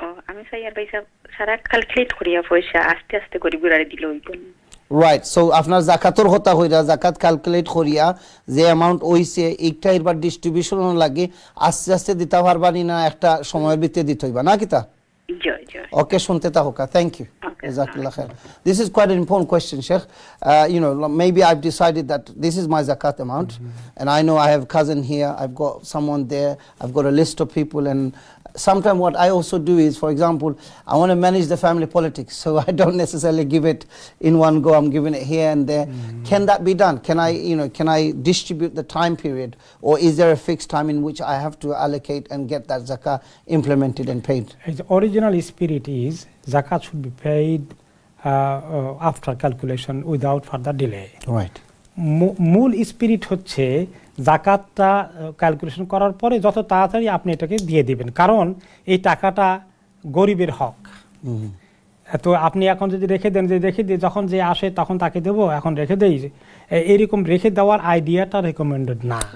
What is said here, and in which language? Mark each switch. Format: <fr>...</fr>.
<bn>আমি সাইয়ার ভাই সারা ক্যালকুলেট করিয়া পয়সা আস্তে আস্তে করে গুড়ারে দিল ওইগুলো।</bn> <en>Right.</en> <bn>So আপনার জাকাতর হতা হইরা জাকাত ক্যালকুলেট করিয়া যে অ্যামাউন্ট হইছে এইটা এবার ডিস্ট্রিবিউশন লাগে আস্তে আস্তে দিতে পারবানি না, একটা সময়ের ভিতরে দিতে হইবা না কিতা? জয় জয়। Okay, শুনতে থাকুকা.</bn> <en>Thank you. Okay.</en> <ar>Jazakallah khair.</ar> <en>This is quite an important question, Sheikh. You know, maybe I've decided that this is my zakat amount, and I know I have a cousin here, I've got someone there, I've got a list of people, and sometimes what I also do is, for example, I want to manage the family politics, so I don't necessarily give it in one go, I'm giving it here and there. Can that be done? Can I distribute the time period, or is there a fixed time in which I have to allocate and get that zakah implemented and paid? The original spirit is zakat should be paid after calculation without further delay. Right.</en> <bn>মূল spirit হচ্ছে জাকাতটা calculation করার পরে যত তাড়াতাড়ি আপনি এটাকে দিয়ে দিবেন, কারণ এই টাকাটা গরিবের হক। তো আপনি এখন যদি রেখে দেন যে রেখে দিয়ে যখন যে আসে তখন তাকে দেবো, এখন রেখে দেই, এইরকম রেখে দেওয়ার আইডিয়াটা রেকমেন্ডেড না।</bn>